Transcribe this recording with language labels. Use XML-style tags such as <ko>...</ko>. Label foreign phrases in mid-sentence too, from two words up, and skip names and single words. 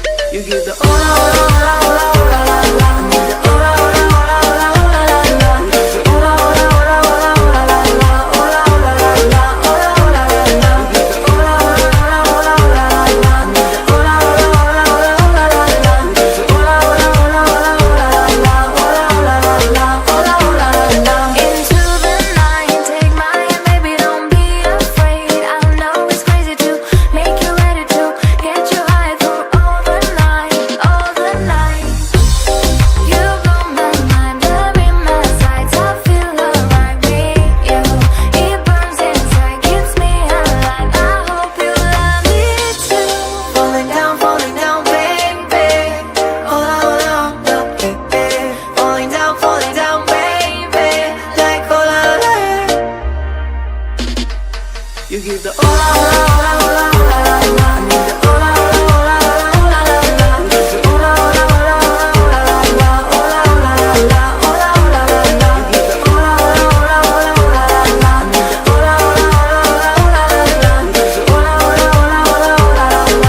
<en>You give the ola ola ola ola ola la la. I need the ola ola ola ola ola la la. Ola ola ola ola ola la la. Ola ola la la. Ola ola la la. You give the ola ola ola ola ola la la. I need the ola ola ola ola ola la la. Ola ola ola ola ola la la. Ola ola la la. Ola ola la la. Into the night, take my hand, baby, don't be afraid. I know it's crazy to make you ready to get you high through all the night, all the night. You blow my mind, love in my sights. I feel alright with you. It burns inside, keeps me alive. I hope you love me too. Falling down, baby.</en> <es>Hola, hola, hola,</es> <en>baby. Falling down, baby. Like</en> <es>hola, hola.</es> <en>You give the</en> <es>hola, hola, hola, hola, hola, la.</es> <en>I need the</en> <es>hola, hola, hola, hola, hola, la, la. Hola, hola, hola, hola, hola, la, la. Hola, hola, la, la. Hola, hola, la, la.</es> <en>You give the</en> <es>hola, hola, hola, hola, hola, la, la.</es> <en>I need the</en> <es>hola, hola, hola, hola, hola, la, la. Hola, hola, hola, hola, hola, la, la.</es>